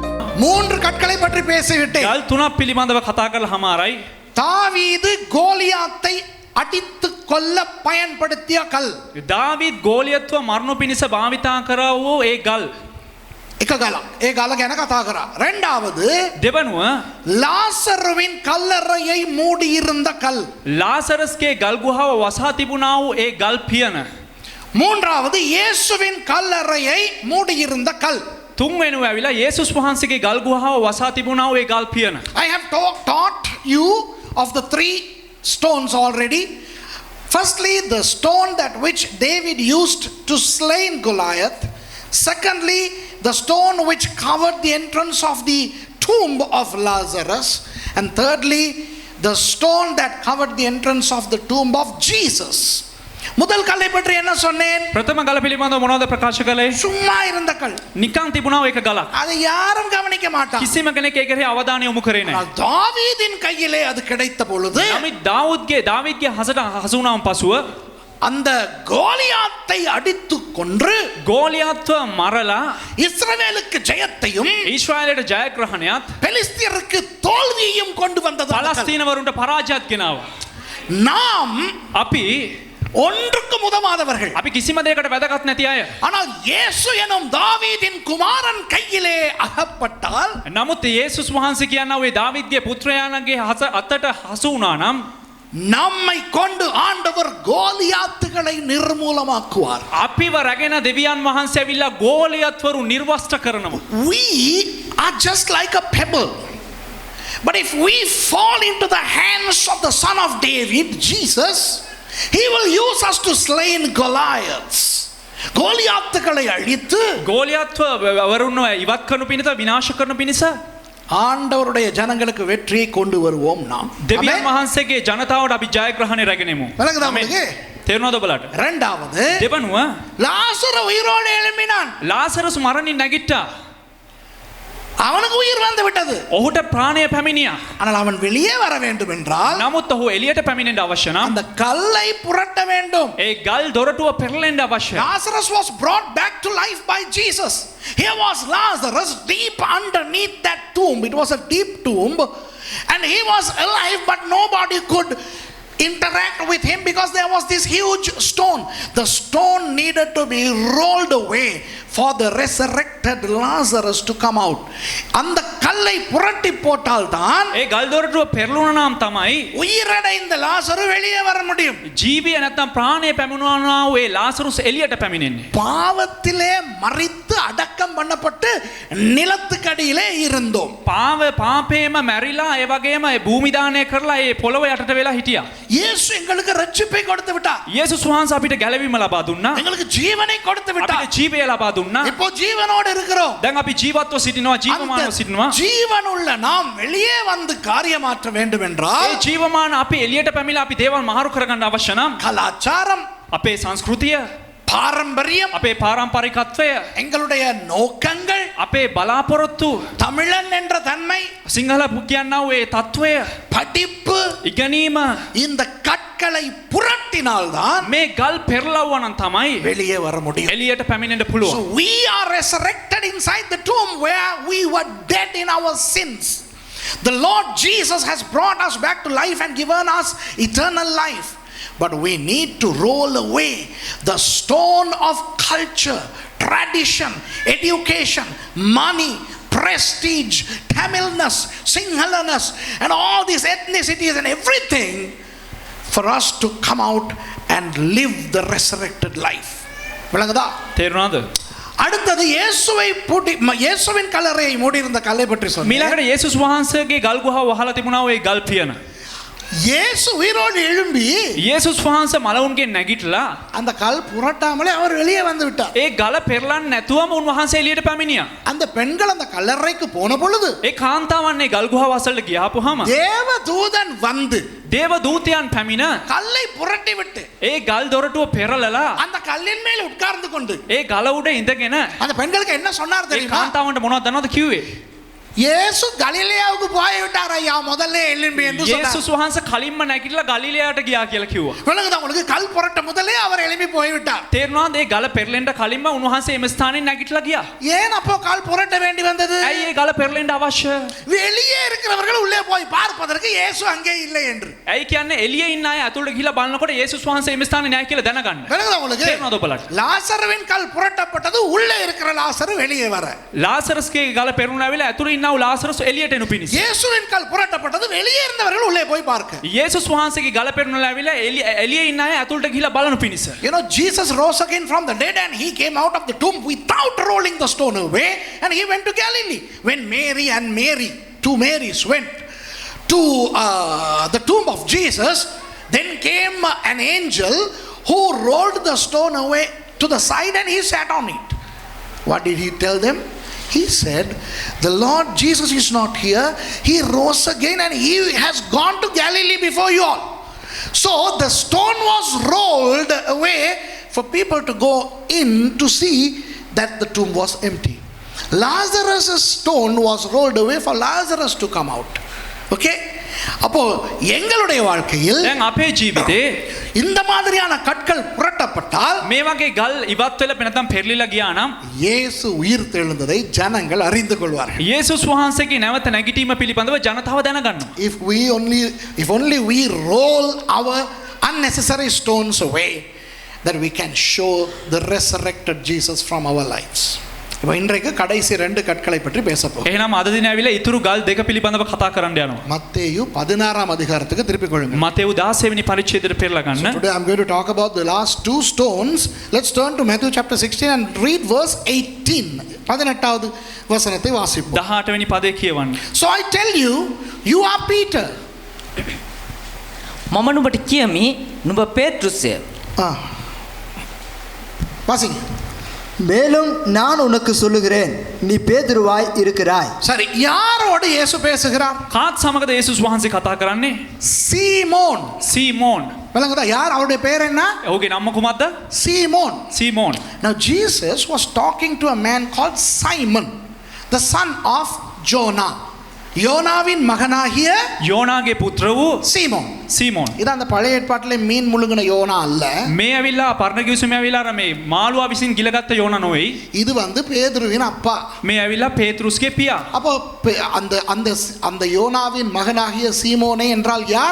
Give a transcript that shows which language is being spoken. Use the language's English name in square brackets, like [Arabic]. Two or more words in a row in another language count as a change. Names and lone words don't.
[Tamil] மூன்று கற்களை பற்றி பேசிவிட்டேன். [Sinhala] ගල් තුනක් පිළිබඳව කතා කරලා හමාරයි. [Tamil] தாவீது கோலியாத்தை அடித்து கொல்ல பயன்படுத்திய கல். [Sinhala] දාවිද් ගෝලියත්ව මරණු පිණිස භාවිතා කරා වූ ඒ ගල්. එක ගලක්. ඒ ගල ගැන කතා කරා. [Tamil] இரண்டாவது [Sinhala] දෙවනුව [Tamil] லாசருவின் கல்லறையை மூடி இருந்த கல். [Sinhala] ලාසරස්ගේ ගල් ගුහාව වසා තිබුණා වූ ඒ ගල් පියන. [Tamil] மூன்றாவது இயேசுவின் கல்லறையை மூடி இருந்த கல். [Sinhala] තුන්වෙනුව ඇවිලා යේසුස් වහන්සේගේ ගල් ගුහාව වසා තිබුණා වූ ඒ ගල් පියන. [English] I have taught you of the three stones already. Firstly, the stone that which David used to slay Goliath. Secondly, the stone which covered the entrance of the tomb of Lazarus. And thirdly, the stone that covered the entrance of the tomb of Jesus. [Tamil] முதல் கல்லை பற்றி என்ன சொன்னேன்? [Sinhala] ප්‍රථම ගල පිළිබඳව මොනවද ප්‍රකාශ කළේ? [Tamil] சும்மா இருந்த கல். [Sinhala] නිකන් තිබුණා ඒක ගලක්. [Tamil] அதை யாரும் கவனிக்க மாட்டாங்க. [Sinhala] කිසිම කෙනෙක් ඒකේ අවධානය යොමු කරේ නැහැ. [Tamil] தாவீதின் கையிலே அது கிடைத்த பொழுது [Sinhala] නමුත් දාවිද්ගේ හසට හසු වුණාන් පසුව [Tamil] அந்த கோலியாத்தை அடித்து கொன்று [Sinhala] ගෝලියත්ව මරලා [Tamil] இஸ்ரவேலுக்கு ஜெயத்தையும் [Sinhala] ඊශ්‍රායලයට ජයග්‍රහණයත් [Tamil] பெலிஸ்தியருக்கு தோல்வியையும் கொண்டு வந்தது. [Sinhala] පලස්තීනවරුන්ට පරාජයත් ගෙනාවා. [Tamil] நாம் [Sinhala] අපි [Tamil] ஒன்றுக்கு உதவாதவர்கள். [Sinhala] අපි කිසිම දෙයකට වැදගත් නැති අය. [Tamil] ஆனால் இயேசு எனும் தாவீதின் குமாரன் கையிலே அகப்பட்டால் [Sinhala] නමුත් යේසුස් වහන්සේ කියනවා ඒ දාවිද්ගේ පුත්‍රයාණන්ගේ අතට හසු වුණා නම් [Tamil] நம்மை கொண்டு ஆண்டவர் கோலியாத்துகளை நிர்மூலமாக்குவார். [Sinhala] අපිව රැගෙන දෙවියන් වහන්සේ ඇවිල්ලා ගෝලියත්වරු නිර්වස්ත්‍ර කරනවා. [English] We are just like a pebble. But if we fall into the hands of the son of David, Jesus, he will use us to slay Goliaths. [Tamil] கோலியாத்துகளை அழித்து [Sinhala] ගෝලියත්ව වරුන්ව ඉවත් කරනු පිණිස විනාශ කරනු පිණිස [Tamil] ஆண்டவருடைய ஜனங்களுக்கு வெற்றியை கொண்டு வருவோம் நாம். [Sinhala] දෙවියන් වහන්සේගේ ජනතාවට අපි ජයග්‍රහණය රැගෙනෙමු. [Tamil] விளங்குதா உங்களுக்கு? [Sinhala] තේරුණාද ඔබලාට? [Tamil] இரண்டாவது [Sinhala] දෙවනුව [Tamil] லாசரு உயிரோடு எழும்பினான். [Sinhala] ලාසරස් මරණින් නැගිට්ටා. [Tamil] அவனுக்கு உயிர் வந்து விட்டது. [Sinhala] ඔහුට ප්‍රාණය පැමිණියා. [Tamil] ஆனால் அவன் வெளியே வர வேண்டும் என்றால் [Sinhala] නමුත් ඔහු එළියට පැමිණෙන්න අවශ්‍ය නම් [Tamil] அந்த கல்லை புரட்ட வேண்டும். [Sinhala] ඒ ගල් දොරටුව පෙරලෙන්න අවශ්‍යයි. [English] Lazarus was brought back to life by Jesus. Here was Lazarus deep underneath that tomb. It was a deep tomb and he was alive but nobody could interact with him because there was this huge stone. The stone needed to be rolled away for the resurrected Lazarus to come out. [Tamil] அந்த கல்லை புரட்டி போட்டால் தான் [Sinhala] ඒ ගල් දොරටුව පෙරළුණා නම් තමයි [Tamil] உயிரடைந்த லாசரு வெளியே வர முடியும். [Sinhala] ජීවිය නැත්තම් ප්‍රාණය පැමිණුණා වූ ඒ ලාසරුස් එළියට පැමිණෙන්නේ. [Tamil] பாவத்திலே மரித்து அடக்கம் பண்ணப்பட்டு நிலத்துக்கடியிலே இருந்தோம். [Sinhala] පාපේම මැරිලා ඒ වගේම ඒ භූමි දානය කරලා ඒ පොළොව යටට වෙලා හිටියා. [Tamil] இயேசு எங்களுக்கு ரட்சிப்பை கொடுத்து விட்டார். [Sinhala] යේසුස් වහන්සේ අපිට ගැලවීම ලබා දුන්නා. [Tamil] எங்களுக்கு ஜீவனை கொடுத்து விட்டார். [Sinhala] අපිට ජීවය ලබා දුන්නා. [Tamil] இப்போ ஜீவனோடு இருக்கிறோம். [Sinhala] දැන් අපි ජීවත්ව සිටිනවා, ජීවමානව සිටිනවා. [Tamil] ஜீவனுள்ள நாம் வெளியே வந்து காரியமாற்ற வேண்டும் என்றால் [Sinhala] ඒ ජීවමාන අපි එළියට පැමිණලා අපි දේවල් මහරු කරගන්න අවශ්‍ය නම් [Tamil] கலாச்சாரம், [Sinhala] අපේ සංස්කෘතිය, [Tamil] பாரம்பரியம், [Sinhala] අපේ පාරම්පරිකත්වය, [Tamil] எங்களுடைய நோக்கங்கள், [Sinhala] අපේ බලාපොරොත්තු, [Tamil] தமிழன் என்ற தன்மை, [Sinhala] සිංහල කියන්නා වූ ඒ తත්වය, [Tamil] படிப்பு, [Sinhala] ඉගෙනීම, [Tamil] இந்த கற்களை புரட்டினால்தான் [Sinhala] මේ ගල් පෙරලවුවා නම් තමයි [Tamil] வெளியே வர முடியும். [Sinhala] එළියට පැමිණෙන්න So පුළුවන්. [English] we are resurrected inside the tomb where we were dead in our sins. The Lord Jesus has brought us back to life and given us eternal life. But we need to roll away the stone of culture, tradition, education, money, prestige, Tamilness, Sinhalaness, and all these ethnicities and everything for us to come out and live the resurrected life. [Tamil] விளங்குதா? [Sinhala] තේරුණාද? [Tamil] அடுத்தது இயேசுவின் கல்லறையை மூடியிருந்த கல்லை பற்றி சொன்னேன். [Sinhala] මීළඟට යේසුස් වහන්සේගේ ගල් ගුහාව වහලා තිබුණා ඒ ගල් පියන. [Tamil] இயேசு உயிரோடு எழும்பி [Sinhala] යේසුස් වහන්සේ මලවුන්ගෙන් නැගිටලා [Tamil] அந்த கல் புரட்டாமலே அவர் வெளியே வந்து விட்டார். [Sinhala] ඒ ගල පෙරලන්න නැතුවම උන්වහන්සේ එළියට පැමිණියා. [Tamil] அந்த பெண்கள் அந்த கல்லறைக்கு போன பொழுது [Sinhala] ඒ කාන්තාවන් ඒ ගල් ගුහාව අසලට ගියාපුවාම [Tamil] தேவ தூதன் வந்து [Sinhala] දේව දූතයන් පැමිණ [Tamil] கல்லை புரட்டி விட்டு [Sinhala] ඒ ගල් දොරටුව පෙරලලා [Tamil] அந்த கல்லின் மேல் உட்கார்ந்து கொண்டு [Sinhala] ඒ ගල උඩ ඉඳගෙන [Tamil] அந்த பெண்களுக்கு என்ன சொன்னார் [Sinhala] ඒ [Tamil] தெரியுமா? [Sinhala] කාන්තාවන්ට මොනවද දන්නවද කිව්වේ? [Tamil] இயேசு கலிலேயாவுக்கு போய் விட்டார் ஐயா முதல்ல எழும்பி என்று சொன்னார். [Sinhala] යේසුස් වහන්සේ කලින්ම නැගිටලා ගලිලයාට ගියා කියලා කිව්වා. [Tamil] விளங்குதா உங்களுக்கு? கல் புரட்ட முதல்லே அவர் எழும்பி போய் விட்டார். [Sinhala] තේරුණාද? ඒ ගල පෙරලෙන්න කලින්ම උන්වහන්සේ එම ස්ථානෙන් නැගිටලා ගියා. [Tamil] ஏன் அப்போ கல் புரட்ட வேண்டி வந்தது? [Sinhala] ඇයි ඒ ඇයි ගල පෙරලෙන්න අවශ්‍ය? [Tamil] வெளியே இருக்கிறவர்கள் உள்ளே போய் பார்ப்பதற்கு இயேசு அங்கே இல்லை என்று. [Sinhala] ඇයි කියන්නේ එළියේ ඉන්න අය ඇතුළට ගිහිලා බලනකොට යේසුස් වහන්සේ මේ ස්ථානේ නැහැ කියලා දැනගන්න. [Tamil] விளங்குதா உங்களுக்கு? [Sinhala] තේරෙනවද ඔබලට? [Tamil] லாசருவின் கல் புரட்டப்பட்டது, உள்ளே இருக்கிற லாசரு வெளியே வர. [Sinhala] ලාසරස්ගේ ගල පෙරළුණ ඇවිල්ලා ඇතුළේ ඉන්නව ලාසරස් එළියට එනු පිණිස. [Tamil] இயேசுவின் கல் புரட்டப்பட்டது, வெளியே இருந்தவர்கள் உள்ளே போய் பார்க்க. [Sinhala] යේසුස් වහන්සේගේ ගල පෙරළුණ ඇවිල්ලා එළියේ ඉන්න අය ඇතුළට ගිහිලා බලනු පිණිස. [English] You know, Jesus rose again from the dead and he came out of the tomb without rolling the stone away, and he went to Galilee. When two Marys went to the tomb of Jesus, then came an angel who rolled the stone away to the side and he sat on it. What did he tell them? He said, the Lord Jesus is not here. He rose again and he has gone to Galilee before you all. So the stone was rolled away for people to go in to see that the tomb was empty. Lazarus' stone was rolled away for Lazarus to come out. [Tamil] Okay? அப்போ எங்களுடைய வாழ்க்கையில் [Sinhala] දැන් අපේ ජීවිතේ [Tamil] இந்த மாதிரியான கற்கள் புரட்டப்பட்டால் [Sinhala] මේ වගේ ගල් ඉවත් වෙලා නැත්නම් පෙරලිලා ගියා නම් [Tamil] இயேசு உயிர் தெழுந்ததை ஜனங்கள் அறிந்து கொள்வார்கள். [Sinhala] යේසුස් වහන්සේගේ නැවත නැගිටීම පිළිබඳව ජනතාව දැනගන්නවා. [English] If only we roll our unnecessary stones away, that we can show the resurrected Jesus from our lives. [Tamil] இப்போ இன்றைக்கு கடைசி 2 கற்களை பற்றி பேச போகிறோம். [Sinhala] එහෙනම් අද දින ඇවිල්ලා ඉතුරු ගල් දෙක පිළිබඳව කතා කරන්න යනවා. [Tamil] மத்தேயு 16 அதிகாரத்துக்கு திருப்பிக் கொள்ளுங்க. [Sinhala] මතෙව් 16 වෙනි පරිච්ඡේදයට පෙරලා ගන්න. [English] Today I'm going to talk about the last 2 stones. Let's turn to Matthew chapter 16 and read verse 18. [Tamil] 18வது வசனத்தை வாசிப்போம். [Sinhala] 18 වෙනි පදේ කියවන්න. [English] So I tell you, you are Peter. [Sinhala] මම නුඹට කියමි නුඹ පේත්‍රුස්ය. [Tamil] வாசிங்க. மேலும் நான் உனக்கு சொல்லுகிறேன், நீ பேதுருவாய் இருக்கிறாய். சரி, யாரோடு இயேசு பேசுகிறார்? [Sinhala] කාත් සමගද යේසුස් වහන්සේ කතා කරන්නේ? [Tamil] சீமோன். [Sinhala] සීමෝන්. [Tamil] விளங்குதா? யார்? அவருடைய பேர் என்ன? [Sinhala] ඔහුගේ නම කුමක්ද? [Tamil] சீமோன். [Sinhala] සීමෝන්. [English] Now Jesus was talking to a man called Simon, the son of Jonah. [Tamil] யோனாவின் மகனாகிய [Sinhala] යෝනාගේ පුත්‍ර වූ [Tamil] சீமோன். [Sinhala] සීමෝන්. [Tamil] இது அந்த பழைய ஏற்பாட்டிலே மீன் முழுங்கின யோனா அல்ல. [Sinhala] මේ ඇවිල්ලා පරණ කිවිසුමේ ඇවිල්ලා අර මේ මාළුවා විසින් ගිලගත්ත යෝනා නොවේයි. [Tamil] இது பேதுருவின் அப்பா. [Sinhala] මේ ඇවිල්ලා පේත්‍රුස්ගේ පියා. [Tamil] அப்போ அந்த அந்த அந்த யோனாவின் மகனாகிய சீமோனே என்றால் யார்?